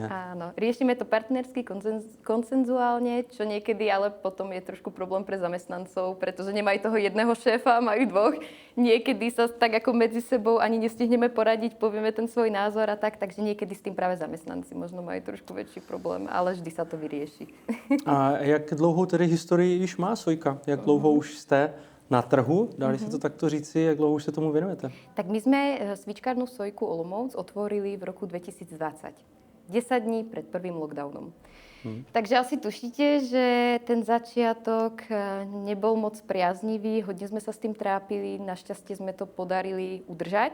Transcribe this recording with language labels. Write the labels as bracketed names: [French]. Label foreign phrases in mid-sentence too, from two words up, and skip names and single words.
[Slovak] Áno, riešime to partnersky, konsenzuálne, čo niekedy ale potom je trošku problém pre zamestnancov, pretože nemajú toho jedného šéfa, majú dvoch. Niekedy sa tak ako medzi sebou ani nestihneme poradiť, povieme ten svoj názor a tak, takže niekedy s tým práve zamestnanci možno majú trošku väčší problém, ale vždy sa to vyrieši. [Czech] A jak dlouhou tedy historii již má Sojka? Jak dlouho už jste na trhu, dá se to takto říci, jak dlouho už se tomu věnujete? [Slovak] Tak my sme svíčkárnu Sojku Olomouc otvorili v roku 2020. 10 dní pred prvým lockdownom. Takže asi tušíte, že ten začiatok nebol moc priaznivý, hodne sme sa s tým trápili, našťastie sme to podarili udržať.